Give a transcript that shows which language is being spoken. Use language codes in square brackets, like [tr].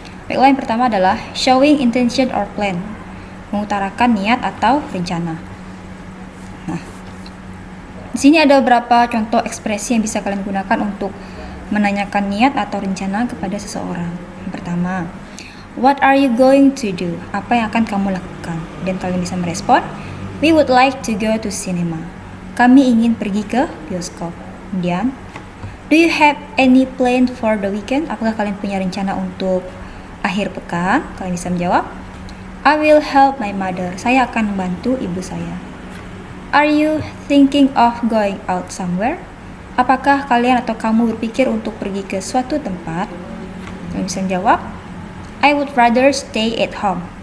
[id] Baiklah, yang pertama adalah [en] showing intention or plan, [id] mengutarakan niat atau rencana. Nah, di sini ada beberapa contoh ekspresi yang bisa kalian gunakan untuk menanyakan niat atau rencana kepada seseorang. Yang pertama, [en] what are you going to do? [id] Apa yang akan kamu lakukan? Dan kalian bisa merespon, [en] we would like to go to cinema. [id] Kami ingin pergi ke bioskop. Kemudian, [en] do you have any plan for the weekend? [id] Apakah kalian punya rencana untuk akhir pekan? Kalian bisa menjawab, [en] I will help my mother. [id] Saya akan membantu ibu saya. [en] Are you thinking of going out somewhere? [id] Apakah kalian atau kamu berpikir untuk pergi ke suatu tempat? Kalian bisa menjawab, [en] I would rather stay at home.